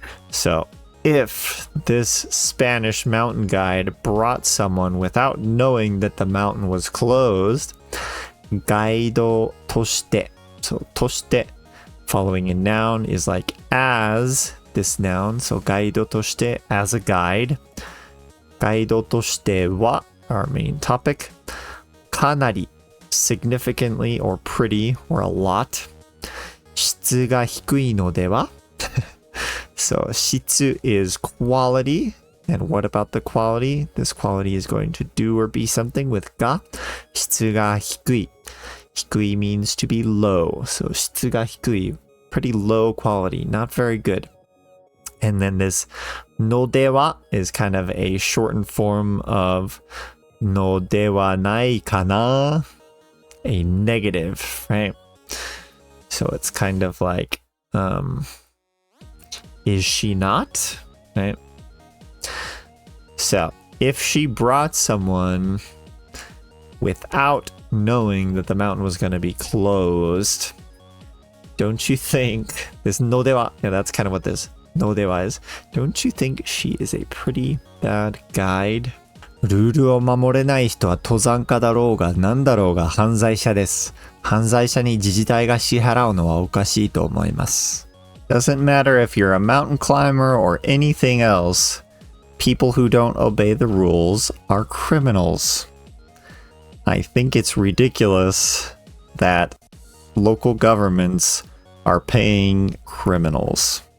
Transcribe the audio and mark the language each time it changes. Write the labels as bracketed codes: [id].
[en] So if this Spanish mountain guide brought someone without knowing that the mountain was closed, ガイドとして. So として following a noun is like as this noun. So ガイドとして as a guide. ガイドとしては our main topic. かなり significantly or pretty or a lot. [ja] 質が低いのでは [en] So 質 is quality. And what about the quality? This quality is going to do or be something with [ja] が質が低い。 [en] 低い means to be low. So [ja] 質が低い [en] pretty low quality, not very good. And then this のでは is kind of a shortened form of のではないかな, a negative, right? So it's kind of like, is she not? Right? So if she brought someone without knowing that the mountain was going to be closed, don't you think this のでは, yeah, that's kind of what this のでは is. Don't you think she is a pretty bad guide? [ja] ルールを守れない人は登山家だろうが何だろうが犯罪者です。犯罪者に自治体が支払うのはおかしいと思います。 [en] Doesn't matter if you're a mountain climber or anything else. People who don't obey the rules are criminals. I think it's ridiculous that local governments are paying criminals.